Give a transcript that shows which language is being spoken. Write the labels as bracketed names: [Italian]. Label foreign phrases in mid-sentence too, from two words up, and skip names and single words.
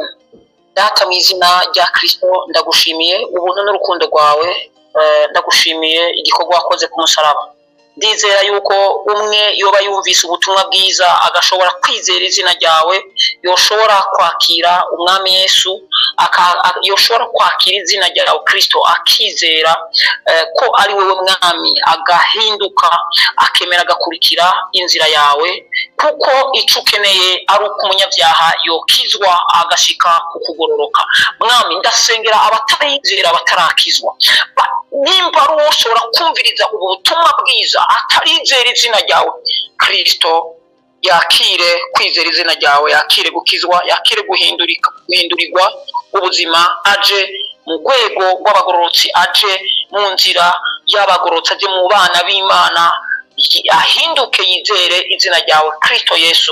[Rundi] Data mu izina rya Kristo ndagushimiye ubuntu n'urukundo rwawe, ndagushimiye igikorwa wakoze ku musaraba. Ndizera yuko umwe yoba yumvise ubutumwa bwiza agashobora kwizera izina ryawe, yoshobora kwakira umwami Yesu, yoshobora kwakira izina ryawe Kristo akizera ko ari wowe mwami, agahinduka akemera agakurikira inzira yawe, kuko icyo ukeneye ari uko umunyabyaha yokizwa agashika ku kugororoka. Mwami, ndasengera abatarizera batarakizwa, nimba ari uwo ushobora kumviriza ubu butumwa bwiza atarizera izina ryawe Kristo, yakire kwizera izina ryawe, yakire gukizwa, yakire guhindurirwa ubuzima, aje mu rwego rw'abagororotsi, aje mu nzira yabagorotse aje mu bana b'Imana ahinduke yizere izina ryawe Kristo Yesu.